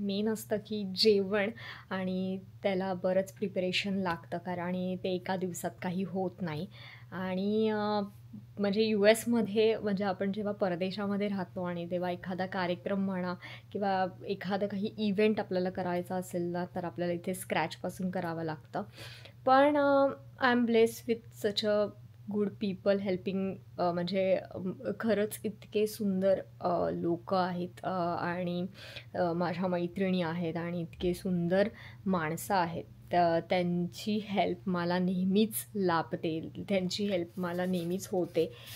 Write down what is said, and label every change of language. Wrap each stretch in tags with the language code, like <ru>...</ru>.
<mr>Main असतं की जेवण, आणि त्याला बरंच प्रिपरेशन लागतं कारण ते एका दिवसात काही होत नाही. आणि म्हणजे US म्हणजे आपण जेव्हा परदेशामध्ये राहतो आणि तेव्हा एखादा कार्यक्रम म्हणा किंवा एखादं काही इव्हेंट आपल्याला करायचा असेल ना, तर आपल्याला इथे स्क्रॅचपासून करावं लागतं.</mr> <en>पण I am blessed with such a good people helping.</en> <mr>म्हणजे खरंच इतके सुंदर लोक आहेत आणि माझ्या मैत्रिणी आहेत आणि इतके सुंदर माणसं आहेत. त्यांची हेल्प मला नेहमीच लाभते, त्यांची हेल्प मला नेहमीच होते.</mr>